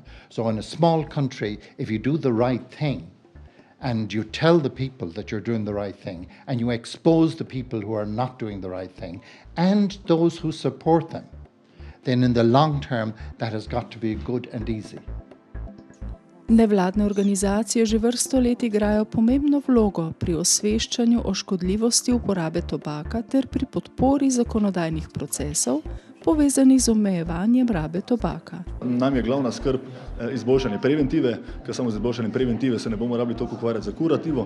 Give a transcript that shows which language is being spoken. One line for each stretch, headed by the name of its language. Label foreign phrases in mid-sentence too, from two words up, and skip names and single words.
English: So in a small country, if you do the right thing, and you tell the people that you're doing the right thing, and you expose the people who are not doing the right thing, and those who support them, then in the long term, that has got to be good and easy.
Slovenian: Nevladne organizacije že vrsto let igrajo pomembno vlogo pri osveščanju o škodljivosti uporabe tobaka ter pri podpori zakonodajnih procesov, povezanih z omejevanjem rabe tobaka. Nam je glavna skrb izboljšanje preventive, ker samo z izboljšanjem preventive se ne bomo rabili toliko ukvarjati za kurativo.